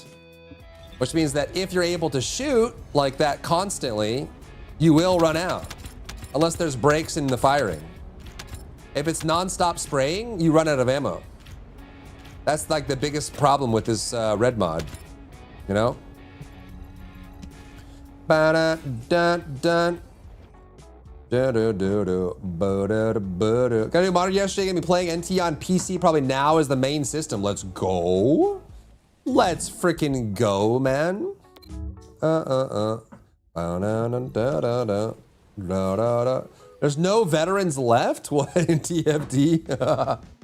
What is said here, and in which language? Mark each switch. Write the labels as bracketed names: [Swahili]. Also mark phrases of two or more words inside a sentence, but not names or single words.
[English] Which means that if you're able to shoot like that constantly, you will run out. Unless there's breaks in the firing. If it's non-stop spraying, you run out of ammo. That's like the biggest problem with this red mod, you know? Ba-da-dun-dun. Do-do-do-do. Ba-da-da-ba-da. Got a new monitor yesterday, gonna be playing NT on PC probably now as the main system. Let's go. Let's freaking go, man. There's no veterans left? What in TFD?